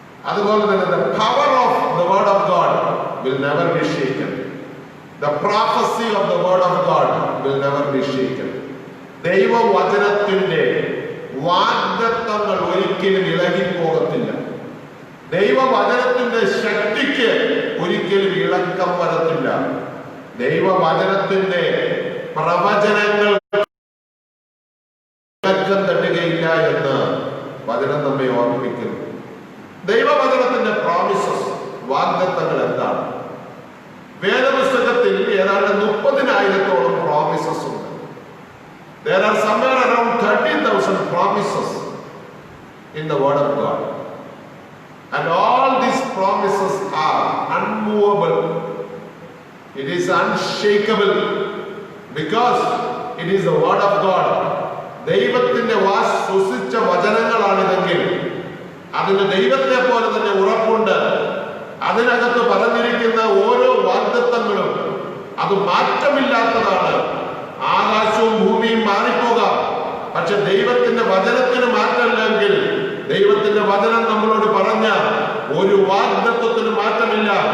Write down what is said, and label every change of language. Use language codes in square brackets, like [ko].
[ml] അതുപോലെ തന്നെ [en] the power of the word of God will never be shaken. The prophecy of the word of God will never be shaken. [ml] ദൈവവചനത്തിന്റെ വാഗ്ദത്തങ്ങൾ ഒരിക്കലും ഇളകിപ്പോകത്തില്ല. ദൈവവചനത്തിന്റെ ശക്തിക്ക് ഒരിക്കലും ഇളക്കം വരത്തില്ല. ദൈവവചനത്തിന്റെ പ്രവചനങ്ങൾ ഇളക്കം തട്ടുകയില്ല എന്ന് വചനം നമ്മെ ഓർമ്മിപ്പിക്കുന്നു. ദൈവവചനത്തിന്റെ പ്രോമിസസ്, വാഗ്ദത്തങ്ങൾ എന്താണ്? വേദപുസ്തകത്തിൽ ഏതാണ്ട് 30,000-ഓളം പ്രോമിസസ് ഉണ്ട്. [en] There are somewhere around 30,000 promises in the word of God. And all these promises are unmovable. It is unshakable because it is the word of God. [ml] ദൈവത്തിന്റെ ശ്വസിച്ച വചനങ്ങളാണിതെങ്കിൽ അതിന് ദൈവത്തെ പോലെ തന്നെ ഉറപ്പുണ്ട്. അതിനകത്ത് പറഞ്ഞിരിക്കുന്ന ഓരോ വാഗ്ദത്തങ്ങളും അത് മാറ്റമില്ലാത്തതാണ്. ആകാശവും ഭൂമിയും മാറിപ്പോകാം, പക്ഷെ ദൈവത്തിന്റെ വചനത്തിന് മാറ്റമില്ലെങ്കിൽ, ദൈവത്തിന്റെ വചനം നമ്മളോട് പറഞ്ഞ ഒരു വാഗ്ദത്തത്തിന് മാറ്റമില്ല.